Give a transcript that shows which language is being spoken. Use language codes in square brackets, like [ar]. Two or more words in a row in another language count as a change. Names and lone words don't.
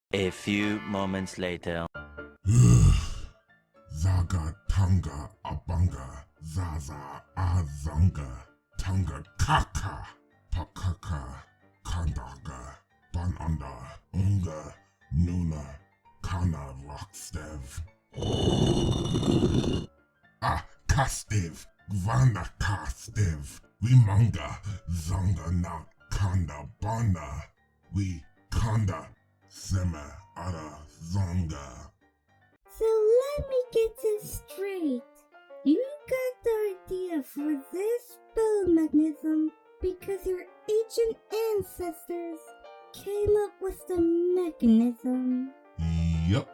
[en] few moments later. Zaga Tanga Abanga Zaza Azanga Tanga Kaka Pakaka Kandaga Bananda Unga Nuna Kana Rockstev Kastev Vana Kastev Vimanga Zanga Na Kanda Bana We Kanda Sema Ara Zonga. So let me get this straight. You got the idea for this spell mechanism because your ancient ancestors came up with the mechanism. Yup.